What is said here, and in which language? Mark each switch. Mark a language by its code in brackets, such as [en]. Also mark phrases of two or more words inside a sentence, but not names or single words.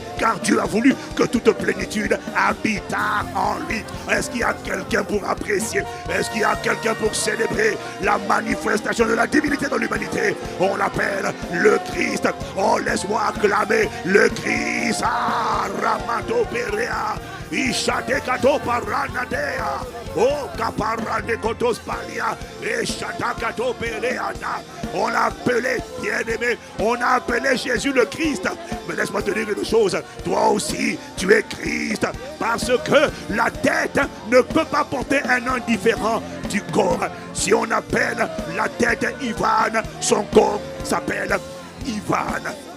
[fr] Car Dieu a voulu que toute plénitude habitât en lui. Est-ce qu'il y a quelqu'un pour apprécier? Est-ce qu'il y a quelqu'un pour célébrer la manifestation de la divinité dans l'humanité? On l'appelle le Christ. Oh, laisse-moi acclamer le Christ. Ah, Ramado Perea. Ishadekato Paranadea. Oh, Kaparandekotos Palia. Ishadakato Pereana. On l'a appelé, bien-aimé, on a appelé Jésus le Christ. Mais laisse-moi te dire une chose, toi aussi, tu es Christ. Parce que la tête ne peut pas porter un nom différent du corps. Si on appelle la tête Ivan, son corps s'appelle Ivan.